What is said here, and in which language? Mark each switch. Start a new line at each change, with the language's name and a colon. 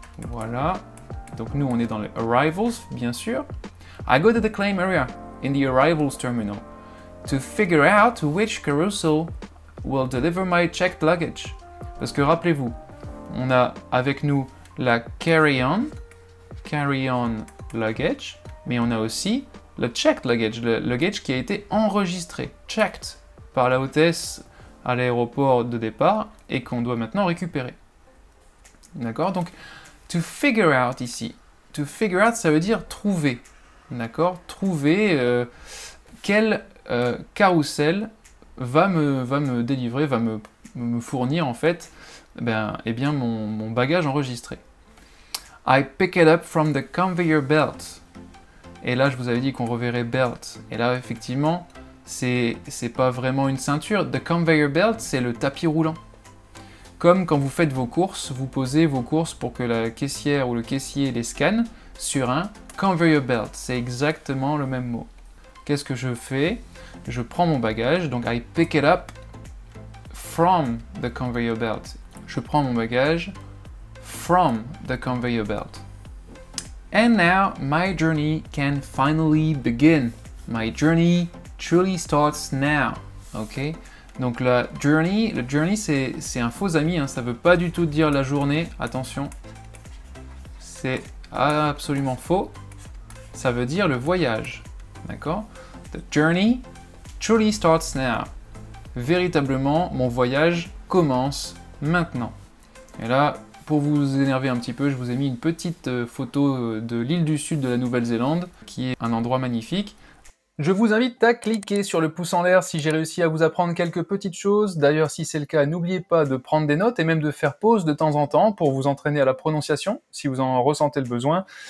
French: Voilà. Donc nous, on est dans les arrivals, bien sûr.
English: I go to the claim area in the arrivals terminal to figure out which carousel will deliver my checked luggage.
French: Parce que rappelez-vous, on a avec nous la carry-on luggage, mais on a aussi le checked luggage, le luggage qui a été enregistré, checked, par la hôtesse à l'aéroport de départ et qu'on doit maintenant récupérer. D'accord? Donc, to figure out ici. To figure out, ça veut dire trouver. D'accord? Trouver quel carrousel va me délivrer, va me fournir en fait mon bagage enregistré.
English: I pick it up from the conveyor belt.
French: Et là, je vous avais dit qu'on reverrait belt. Et là, effectivement, c'est pas vraiment une ceinture. The conveyor belt, c'est le tapis roulant. Comme quand vous faites vos courses, vous posez vos courses pour que la caissière ou le caissier les scanne sur un conveyor belt. C'est exactement le même mot. Qu'est-ce que je fais? Je prends mon bagage, donc
English: I pick it up from the conveyor belt.
French: Je prends mon bagage
English: from the conveyor belt. And now my journey can finally begin. My journey truly starts now. Ok?
French: Donc le journey c'est un faux ami, hein, ça veut pas du tout dire la journée, attention. C'est absolument faux. Ça veut dire le voyage. D'accord?
English: The journey truly starts now.
French: Véritablement, mon voyage commence maintenant. Et là, pour vous énerver un petit peu, je vous ai mis une petite photo de l'île du sud de la Nouvelle-Zélande, qui est un endroit magnifique. Je vous invite à cliquer sur le pouce en l'air si j'ai réussi à vous apprendre quelques petites choses. D'ailleurs, si c'est le cas, n'oubliez pas de prendre des notes et même de faire pause de temps en temps pour vous entraîner à la prononciation, si vous en ressentez le besoin.